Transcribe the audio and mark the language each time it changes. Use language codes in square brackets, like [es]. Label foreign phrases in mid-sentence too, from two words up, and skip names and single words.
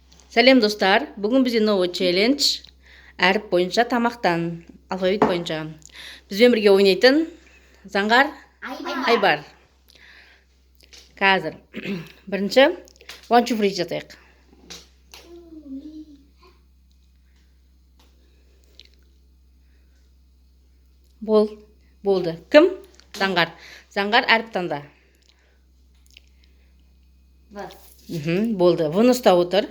[kk] Сәлем достар, бүгін бізде [ru] новый челлендж. [kk] Әріп бойынша тамақтан, алфавит бойынша. Бізбен бірге ойнайтын Заңғар, Айбар. Қазір бірінші one two three жасайық. Болды. Кім? Заңғар. Заңғар әріп таңда. Болды. Вны ұстап отыр.